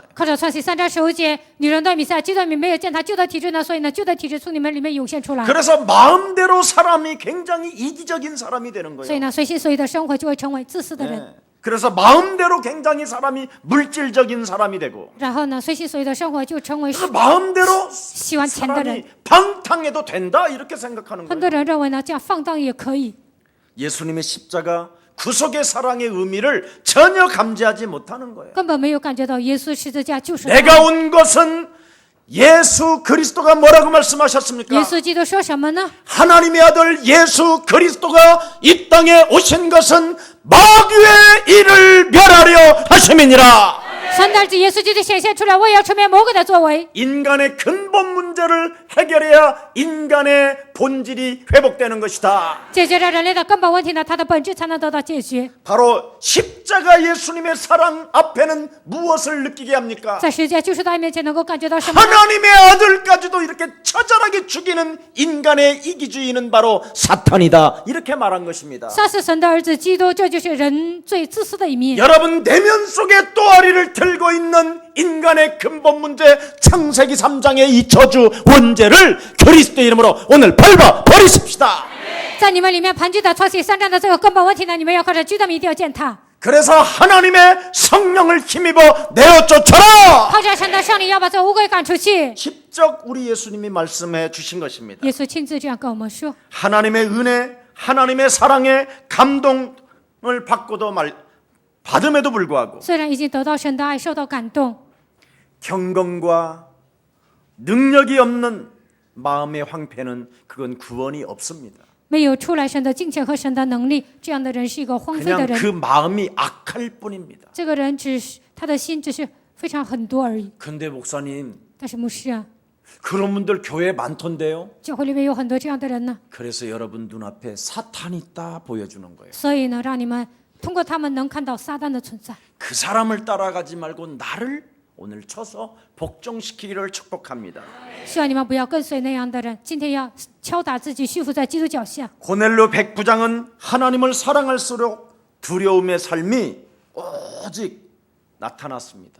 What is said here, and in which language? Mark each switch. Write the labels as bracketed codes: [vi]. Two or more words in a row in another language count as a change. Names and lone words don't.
[zh] 靠着创世纪3章15节，女人对弥赛亚基督没有见他旧的体质呢，所以呢旧的体质从你们里面涌现出来。 [ko] 그래서 마음대로 사람이 굉장히 이기적인 사람이 되는 [zh] 所以 [ko] 거예요. [zh] 呢随心所欲的生活就会成为自私的人。 [ko] 그래서 마음대로 굉장히 사람이 물질적인 사람이 되고 [zh] 然后呢随心所欲的生活就成为 [ko] 그래서 마음대로 [zh] 喜欢钱的人。 [ko] 사람이 방탕해도 된다 이렇게 생각하는 [zh] 很多 [ko] 거예요. [zh] 人认为呢这样放荡也可以。 [ko] 예수님의 십자가 구속의 사랑의 의미를 전혀 감지하지 못하는 거예요. [zh] 根本没有感觉到耶稣十字架就是爱。 [ko] 내가 온 것은 예수 그리스도가 뭐라고 말씀하셨습니까? [zh] 耶稣基督说什么呢？ [ko] 하나님의 아들 예수 그리스도가 이 땅에 오신 것은 마귀의 일을 멸하려 하심이니라. [zh] 神的儿子耶稣基督显现出来，为要除灭魔鬼的作为， [ko] 인간의 근본 문제를 해결해야 인간의 본질이 회복되는 것이다. [zh] 解决了人类的根本问题呢，它的本质才能得到解决。 [ko] 바로 십자가 예수님의 사랑 앞에는 무엇을 느끼게 합니까? [zh] 在十字架救赎大面前能够感觉到什么？ [ko] 하나님의 아들까지도 이렇게 처절하게 죽이는 인간의 이기주의는 바로 사탄이다. 이렇게 말한 것입니다. [zh] 杀死神的儿子基督，这就是人最自私的一面。 [ko] 여러분 내면 속에 또아리를 들고 있는 인간의 근본 문제 창세기 3장의 이 저주 원죄를 그리스도의 이름으로 오늘 밟아 버리십시다. [zh] 在你们里面盘踞的创世记3章的这个根本问题呢，你们要靠着基督一定要践踏， [ko] 그래서 하나님의 성령을 힘입어 내어 쫓아라. [zh] 靠着神的圣灵要把这个污鬼赶出去。 [ko] 직접 우리 예수님이 말씀해 주신 것입니다. [zh] 耶稣亲自这样跟我们说。 [ko] 하나님의 은혜, 하나님의 사랑에 감동을 받음에도 불구하고 [zh] 虽然已经得到神的爱，受到感动， [ko] 경건과 능력이 없는 마음의 황폐는 그건 구원이 없습니다. [zh] 没有出来神的敬虔和神的能力，这样的人是一个荒废的 [ko] 그냥 그 [zh] 人。 [ko] 마음이 악할 뿐입니다. [zh] 这个人只是他的心只是非常很多而已。 [ko] 근데 목사님, [zh] 但是牧师啊， [ko] 그런 분들 교회에 많던데요. [zh] 教会里面有很多这样的人呢， [ko] 그래서 여러분 눈앞에 사탄이 있다 보여주는 거예요. [zh] 所以呢，让你们通过他们能看到撒旦的存在。 [ko] 그 사람을 따라가지 말고 나를 오늘 쳐서 복종시키기를 축복합니다. [zh] 希望你们不要跟随那样的人，今天要敲打自己，屈服在基督脚下。 [ko] 고넬료 백부장은 하나님을 사랑할수록 두려움의 삶이 오직 나타났습니다.